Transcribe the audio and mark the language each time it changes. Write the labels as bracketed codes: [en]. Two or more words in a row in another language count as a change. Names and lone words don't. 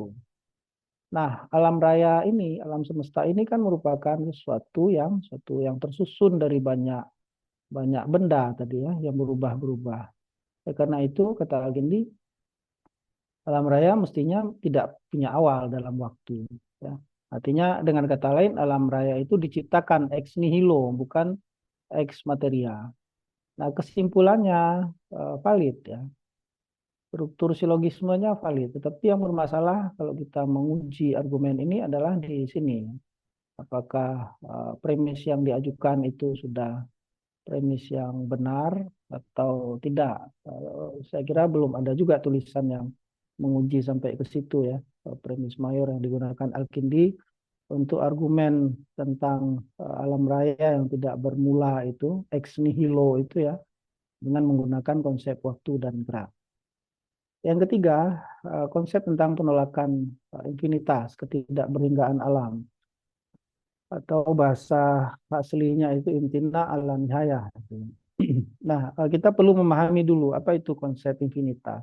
[id] Nah, alam raya ini, alam semesta ini kan merupakan sesuatu yang tersusun dari banyak banyak benda tadi ya yang berubah-berubah. Karena itu kata Al-Kindi, alam raya mestinya tidak punya awal dalam waktu. Ya. Artinya dengan kata lain alam raya itu diciptakan [la] ex nihilo [id] bukan [la] ex materia. [id] Nah kesimpulannya valid ya. Struktur silogismenya valid. Tetapi yang bermasalah kalau kita menguji argumen ini adalah di sini. Apakah premis yang diajukan itu sudah premis yang benar atau tidak. Saya kira belum ada juga tulisan yang menguji sampai ke situ ya. Premis mayor yang digunakan Al-Kindi untuk argumen tentang alam raya yang tidak bermula itu, [la] ex nihilo [id] itu ya, dengan menggunakan konsep waktu dan gerak. Yang ketiga, konsep tentang penolakan infinitas, ketidakberhinggaan alam. Atau bahasa aslinya itu [ar] امتناع اللا نهاية. [id] Nah, kita perlu memahami dulu apa itu konsep infinitas.